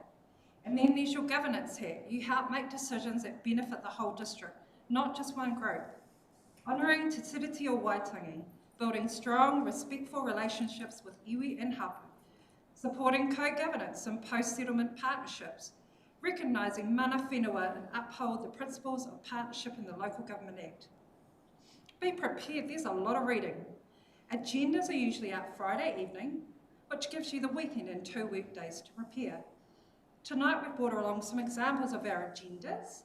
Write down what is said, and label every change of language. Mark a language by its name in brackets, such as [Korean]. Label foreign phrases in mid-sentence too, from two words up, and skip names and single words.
[English] And then there's your governance hat. You help make decisions that benefit the whole district, not just one group. Honouring Te Tiriti o Waitangi, building strong, respectful relationships with iwi and hapu, supporting co-governance and post-settlement partnerships, recognising [Māori] mana whenua [English] and uphold the principles of partnership in the Local Government Act. Be prepared, there's a lot of reading. Agendas are usually out Friday evening, which gives you the weekend and 2 workdays to prepare. Tonight we've brought along some examples of our agendas.